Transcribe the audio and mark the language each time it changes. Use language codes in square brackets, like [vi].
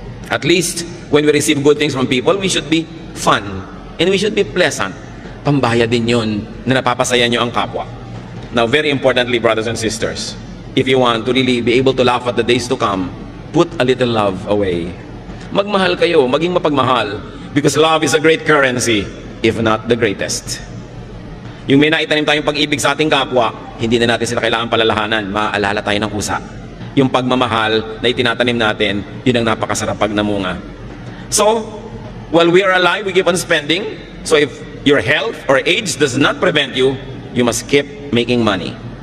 [en] At least, when we receive good things from people, we should be fun. And we should be pleasant. [tl] Pambaya din yun na napapasaya nyo ang kapwa. [en] Now, very importantly, brothers and sisters, if you want to really be able to laugh at the days to come, put a little love away. [tl] Magmahal kayo, maging mapagmahal, [en] because love is a great currency, if not the greatest. [tl] Yung may naitanim tayong pag-ibig sa ating kapwa, hindi na natin sila kailangan palalahanan, maaalala tayo ng kusa. Yung pagmamahal na itinatanim natin, yun ang napakasarap pag namunga. [en] So, while we are alive, we keep on spending. So if your health or age does not prevent you, you must keep making money.